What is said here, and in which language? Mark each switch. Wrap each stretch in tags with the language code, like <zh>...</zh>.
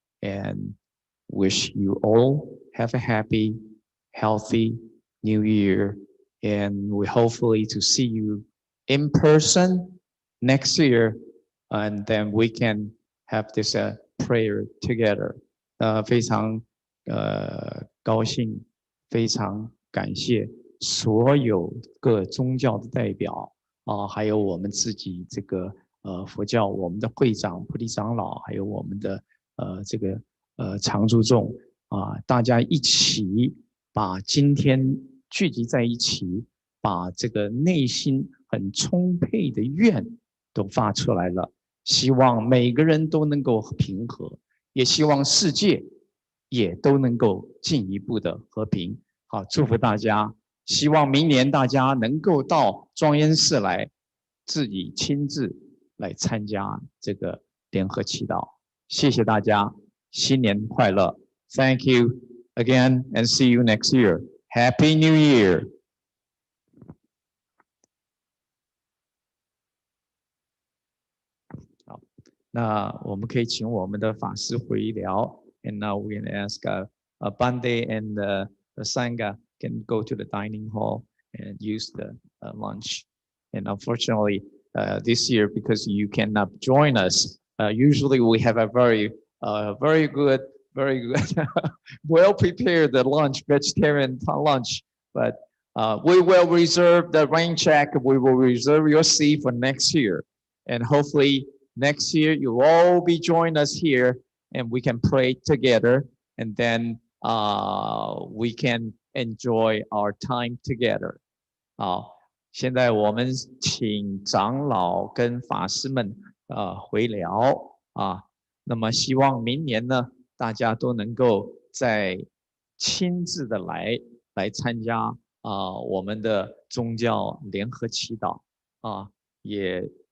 <en>And wish you all have a happy, healthy New Year. And we hopefully to see you in person next year. And then we can have this prayer together.</en> <zh>非常高兴，非常感谢所有各宗教的代表还有我们自己这个佛教我们的会长菩提长老，还有我们的这个常住众大家一起把今天聚集在一起，把这个内心很充沛的愿都发出来了。希望每个人都能够平和，也希望世界也都能够进一步的和平。好，祝福大家。希望明年大家能够到庄严寺来，自己亲自来参加这个联合祈祷。谢谢大家，新年快乐</zh> <en>！Thank you again and see you next year. Happy New Year!</en> <zh>好，那我们可以请我们的法师回聊。</zh> <en>And now we're going to ask Bande and the Sangha can go to the dining hall and use the lunch. And unfortunately, this year, because you cannot join us, usually we have a very good, well-prepared lunch, vegetarian lunch. But we will reserve the rain check. We will reserve your seat for next year. And hopefully next year you'll all be joining us here and we can pray together. And then we can enjoy our time together.</en> <zh>好，现在我们请长老跟法师们回聊那么希望明年呢，大家都能够再亲自的来参加我们的宗教联合祈祷也</zh>